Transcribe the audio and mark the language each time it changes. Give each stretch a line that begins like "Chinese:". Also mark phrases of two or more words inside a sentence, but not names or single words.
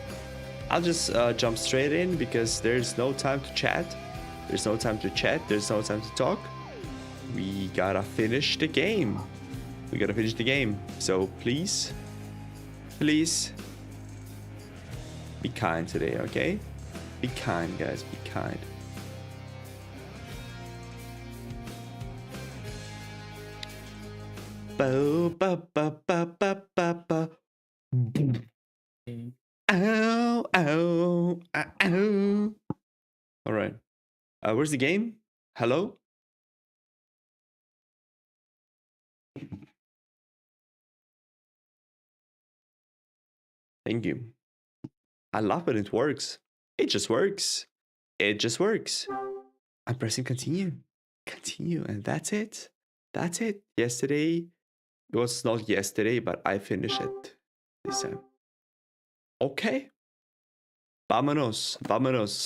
English: I'll just jump straight in because there's no time to chat. There's no time to chat. There's no time to talk. We gotta finish the game. So please be kind today, okay? Be kind, guys. Be kind. Bo ba ba ba ba ba ba. Ow, ow, ow. All right. Where's the game? Hello? Thank you. I love when it works. It just works. It just works. I'm pressing continue. Continue, and that's it. That's it. Yesterday, it was not yesterday, but I finished it this time.
Spanish: Okay. Vámonos, vámonos.